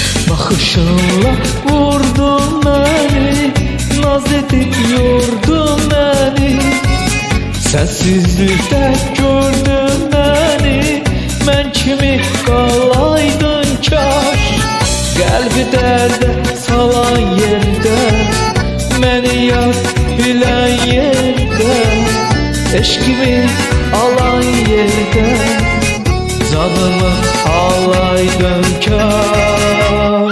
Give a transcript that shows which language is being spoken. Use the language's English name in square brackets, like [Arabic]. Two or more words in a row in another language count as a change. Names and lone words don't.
[Turkish] Bakışınla vurdun beni, naz edip yordun beni. Sensizlikte gördün beni, ben kimi [Azerbaijani] qalaydın kaş. Qəlbi dərdə salan yerdə, məni yar bilən yerdə, eşqimi alan yerdə, canımı alaydın kaş.